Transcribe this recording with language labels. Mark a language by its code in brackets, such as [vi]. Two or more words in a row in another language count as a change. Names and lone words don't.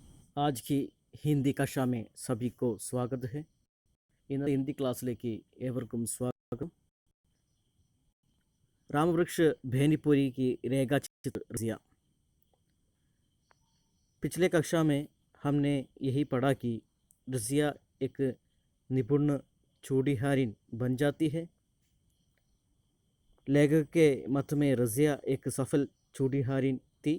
[hi] आज की हिंदी कक्षा में सभी को स्वागत है. [ml] ഇന്നത്തെ ഹിന്ദി ക്ലാസ്സിലേക്ക് ഏവർക്കും സ്വാഗതം. [hi] रामवृक्ष भेनीपुरी की रेखा चित्र रजिया. पिछले कक्षा में हमने यही पढ़ा कि रजिया एक निपुण चूड़ीहारिन बन जाती है. लेखक के मत में रजिया एक सफल चूड़ीहारिन थी.